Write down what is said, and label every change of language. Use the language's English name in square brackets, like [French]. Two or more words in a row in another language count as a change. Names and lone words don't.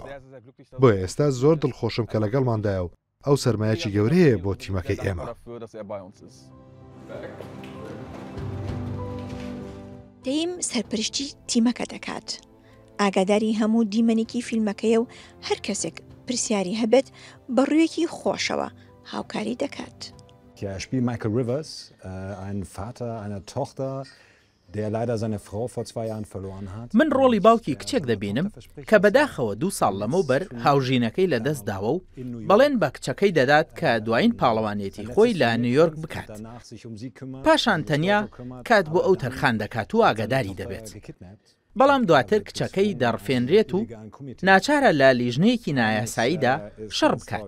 [Central Kurdish] بۆ ئێستا زۆر دڵخۆشم کە لەگەڵماندایە و ئەو سەرمایەکی گەورەیە بۆ تیمەکەی ئێمە. تەیم سەرپەرشتی تیمەکە دەکات. ئاگاداری هەموو دیمەنێکی فیلمەکەیە و هەر کەسێک پرسیاری هەبێت بە ڕوویەکی خۆشەوە هاوکاری دەکات. [German] Ja, spielt Michael Rivers, ein Vater einer Tochter, der leider seine Frau vor 2 Jahren verloren hat. [Central Kurdish] من ڕۆڵی باوکی کچێک دەبینم کە بەداخەوە 2 ساڵ لەمەوبەر هاوژینەکەی لەدەست داوە و بەڵێن بە کچەکەی دەدات کە دوایین پاڵەوانێتی خۆی لە نیویۆرک بکات. پاشان تەنیا کات بۆ ئەو تەرخان دەکات و ئاگاداری دەبێت. بەڵام دواتر کچەکەی دەڕفێنرێت و ناچارە لە لیژنەیەکی نایاساییدا شەڕ بکات.